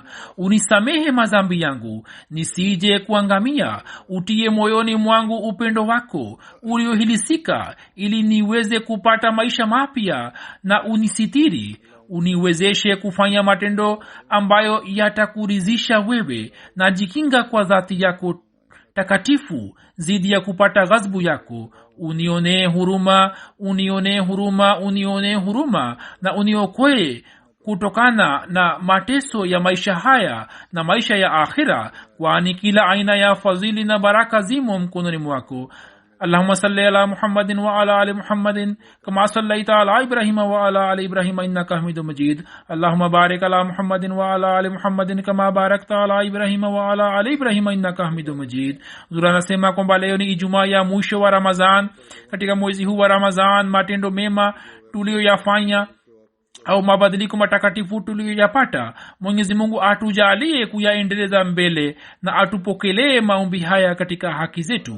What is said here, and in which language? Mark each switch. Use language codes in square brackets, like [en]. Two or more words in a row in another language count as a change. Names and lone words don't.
[sw] Unisamehe madhambi yangu nisije kuangamia, utie moyoni mwangu upendo wako uliohilisika, ili niweze kupata maisha mapya, na unisitiri, uniwezeshe kufanya matendo ambayo yatakuridhisha wewe, na jikinga kwa dhati yako takatifu zidi ya kupata ghadhabu yako. Unionee huruma, unionee huruma, unionee huruma, na uniokoe kutokana na mateso ya maisha haya na maisha ya akhira, kwani kila aina ya fadhili na baraka zimo mkononi mwako. [ar] اللهم صل على محمد وعلى ال محمد كما صليت على ابراهيم وعلى ال ابراهيم انك حميد مجيد اللهم بارك على محمد وعلى ال محمد كما باركت على ابراهيم وعلى ال ابراهيم انك حميد مجيد. [sw] Zura nasema kwamba leo ni Ijumaa ya mwisho wa Ramadhan. Katika mwezi huu wa Ramadhan matendo mema tuliyoyafanya au mabadiliko matakatifu tuliyoyapata, Mwenyezi Mungu atujalie kuyaendeleza mbele na atupokelee maombi haya katika haki zetu.